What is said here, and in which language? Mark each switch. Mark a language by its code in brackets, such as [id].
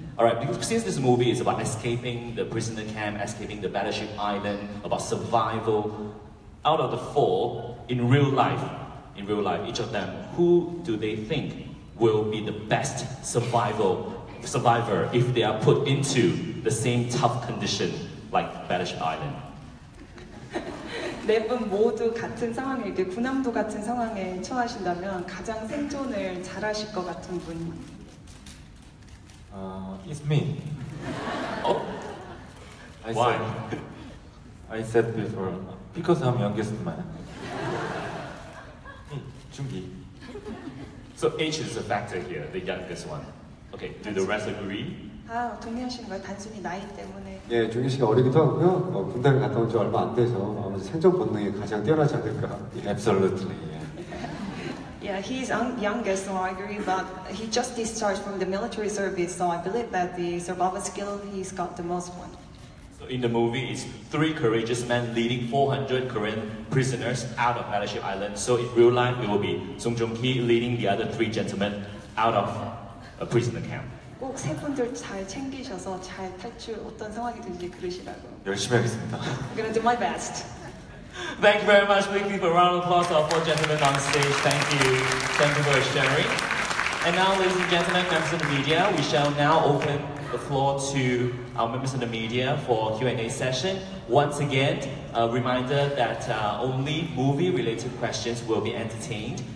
[en] All right, because since this movie is about escaping the prisoner camp, escaping the battleship island, about survival, out of the 4, in real life, each of them, who do they think will be the best survivor if they are put into the same tough condition like Battleship Island? [ko] 4분 모두 같은 상황에, 이렇게 군함도 같은 상황에 처하신다면 가장 생존을 잘하실 것 같은 분. [en] It's me. Oh, why? I said before, because I'm youngest man. [ko] 준기. [en] So age is a factor here, the youngest one. Okay, do the rest agree? [ko] 동의하시는 거예요? 단순히 나이 때문에. 예, 준기 씨가 어리기도 하고요. 군대를 갔다 온 지 얼마 안 돼서 아무래도 생존 본능이 가장 뛰어나지 않을까. [en] Absolutely. Yeah, he's youngest, so I agree. But he just discharged from the military service, so I believe that the survival skill he's got the most one. So in the movie, it's 3 courageous men leading 400 Korean prisoners out of Battleship Island. So in real life, it will be Sung Joong-ki leading the other 3 gentlemen out of a prisoner camp. [ko] 꼭 3분들 잘 챙기셔서 잘 탈출 어떤 상황이든지 그러시라고. 열심히 하겠습니다. [en] I'm gonna do my best. Thank you very much. Please give a round of applause to our 4 gentlemen on stage. Thank you. Thank you for sharing. And now, ladies and gentlemen, members of the media, we shall now open the floor to our members of the media for Q&A session. Once again, a reminder that only movie-related questions will be entertained.